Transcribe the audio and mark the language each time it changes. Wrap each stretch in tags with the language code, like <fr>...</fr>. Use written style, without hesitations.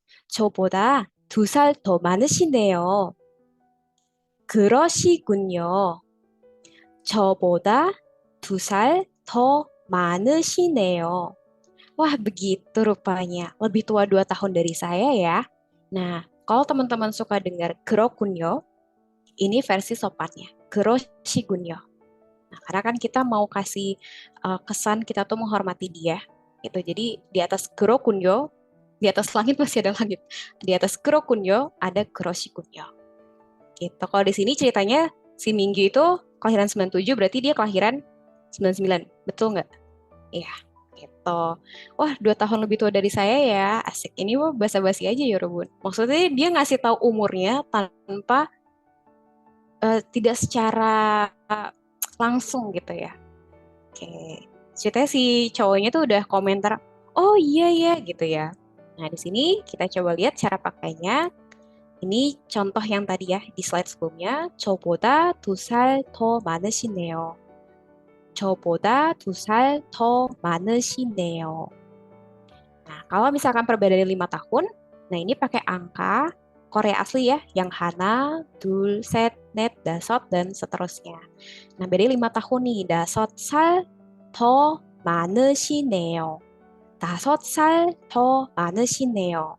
<ko>저보다 2살 더 많으시네요. 그러시군요. 저보다 2살 더 많으시네요.</ko> <id>Wah, begitu rupanya. Lebih tua 2 tahun dari saya ya. Nah, kalau teman-teman suka dengar 그렇군요, ini versi sopannya.</id> <ko>그러시군요.</ko> <id>Nah, karena kan kita mau kasih kesan kita tuh menghormati dia. Gitu. Jadi di atas 그렇군요, di atas langit masih ada langit. Di atas 그렇군요 ada 그러시군요. Gitu. Kalau di sini ceritanya si Minggu itu kelahiran 97 berarti dia kelahiran 99. Betul nggak? Iya, gitu. Wah, 2 tahun lebih tua dari saya ya. Asik. Ini mah basa-basi aja ya, Robun. Maksudnya dia ngasih tahu umurnya tanpa tidak secara langsung gitu ya. Oke. Ceritanya si cowoknya tuh udah komentar, "Oh iya ya," gitu ya. Nah, di sini kita coba lihat cara pakainya. Ini contoh yang tadi ya di slide sebelumnya.</id> <ko>저보다 2살 더 많으시네요. 저보다 2살 더 많으시네요.</ko> <id>Nah, kalau misalkan perbedaan 5 tahun, nah ini pakai angka Korea asli ya, yang hana, dul, set, net, dasot, dan seterusnya. Nah, beda 5 tahun nih, dasot sal</id> <ko>더 많으시네요. 5살 더 많으시네요.</ko>